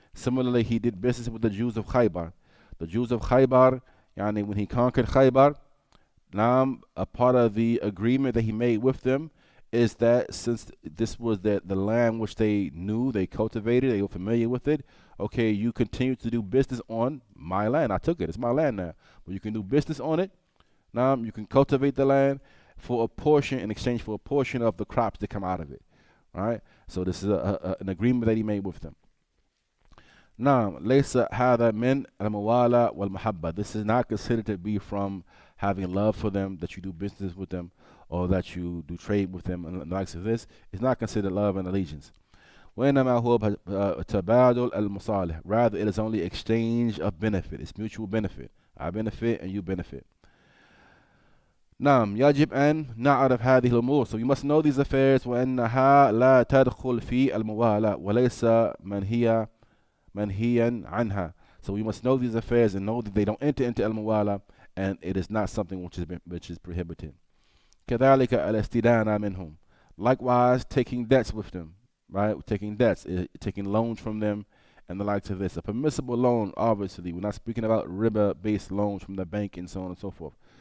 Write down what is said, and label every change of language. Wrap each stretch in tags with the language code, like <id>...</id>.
<en>Similarly, he did business with the Jews of Khaybar. The Jews of Khaybar, when he conquered Khaybar, a part of the agreement that he made with them is that since this was the land which they knew, they cultivated, they were familiar with it, okay, you continue to do business on my land. I took it. It's my land now. But you can do business on it. You can cultivate the land for a portion in exchange for a portion of the crops that come out of it. All right? So this is an agreement that he made with them.</en> <ar>ليس هذا من الموالاة والمحبة.</ar> <en>This is not considered to be from having love for them, that you do business with them, or that you do trade with them, and the likes of this. It's not considered love and allegiance.</en> <ar>وإنما هو تبادل المصالح.</ar> <en>Rather, it is only exchange of benefit. It's mutual benefit. I benefit and you benefit.</en> <ar>يجب أن نعرف هذه الأمور.</ar> <en>So you must know these affairs.</en> <ar>وأنها لا تدخل في الموالاة وليس منهيا عنها.</ar> <en>So we must know these affairs and know that they don't enter into al-muwala, and it is not something which is prohibited.</en> <ar>كذلك الاستدانة منهم.</ar> <en>Likewise, taking debts with them, right? Taking debts, taking loans from them, and the likes of this. A permissible loan, obviously, we're not speaking about riba-based loans from the bank and so on and so forth.</en>